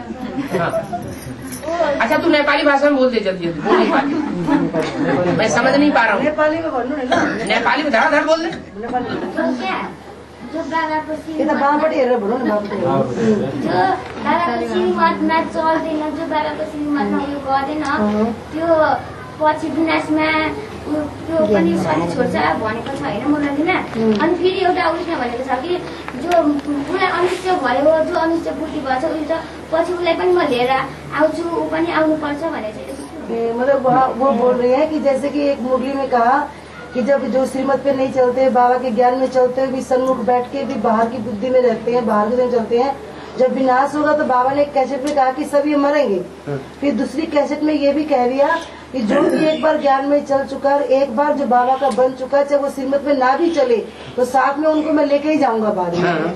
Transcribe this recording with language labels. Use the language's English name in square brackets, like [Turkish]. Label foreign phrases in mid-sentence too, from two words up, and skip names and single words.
[Hindi] हाँ। अच्छा तू नेपाली भाषा में बोल दे जल्दी जल्दी, बोल नहीं पाती, मैं समझ नहीं पा रहा हूँ। नेपाली में धड़ाधड़ बोल दे। [Nepali] जो बाबा को श्रीमत में चल्दैन, जो बाबा को श्रीमतमा उयो गर्दैन, त्यो पछि विनाशमा त्यो पनि शरीर छोड्छ भनेको छ होइन मुरलीमा। अनि फेरि एउटा उसले भनेको छ कि जो उसलाई अनिष्ट भयो, जो अनिष्ट बुद्धि भएछ उयो त पछि उसलाई पनि म लिएर आउँछु, ऊ पनि आउनुपर्छ भनेर। [Hindi] मतलब वो बोल रही है कि जैसे कि एक मुरली में कहा कि जब जो श्रीमत पे नहीं चलते, बाबा के ज्ञान में चलते हुए भी सन्मुख बैठ के भी बाहर की बुद्धि में रहते हैं, बाहर की तरफ चलते हैं, जब विनाश होगा तो बाबा ने एक कैसेट में कहा कि सब ये मरेंगे। फिर दूसरी कैसेट में ये भी कह दिया कि जो भी एक बार ज्ञान में चल चुका है, एक बार जो बाबा का बन चुका है, चाहे वो श्रीमत में ना भी चले तो साथ में उनको मैं लेके ही जाऊंगा बाद में।